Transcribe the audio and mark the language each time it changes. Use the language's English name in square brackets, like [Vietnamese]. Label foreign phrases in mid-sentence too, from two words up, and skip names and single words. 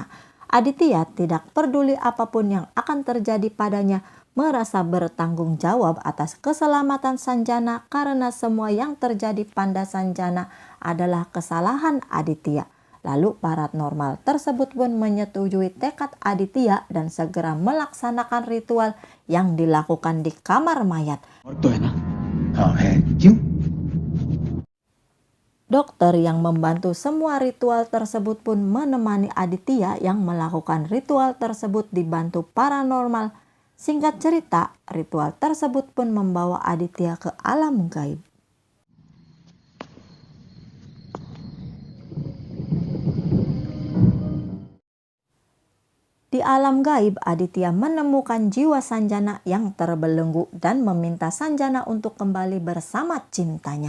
[Indonesian] Aditya tidak peduli apapun yang akan terjadi padanya, merasa bertanggung jawab atas keselamatan Sanjana karena semua yang terjadi pada Sanjana adalah kesalahan Aditya. Lalu paranormal tersebut pun menyetujui tekad Aditya dan segera melaksanakan ritual yang dilakukan di kamar mayat. [Hindi] और तो है ना? हाँ है। क्यों? [Indonesian] Dokter yang membantu semua ritual tersebut pun menemani Aditya yang melakukan ritual tersebut dibantu paranormal. Singkat cerita, ritual tersebut pun membawa Aditya ke alam gaib. Di alam gaib, Aditya menemukan jiwa Sanjana yang terbelenggu dan meminta Sanjana untuk kembali bersama cintanya.